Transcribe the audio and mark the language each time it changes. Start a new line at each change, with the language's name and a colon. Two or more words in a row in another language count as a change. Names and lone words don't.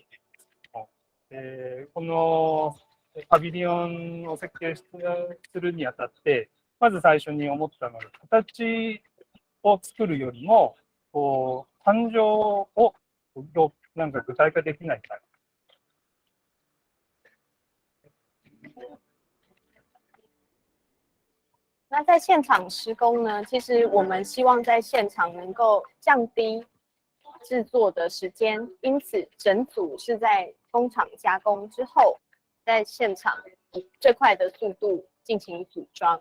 Japanese: このパビリオンを設計するにあたって、まず最初に思ったのは、形を作るよりも、感情をなんか具体化できないか。
Chinese: 那在现场施工呢，其实我们希望在现场能够降低制作的时间，因此整组是在工厂加工之后，在现场以最快的速度进行组装。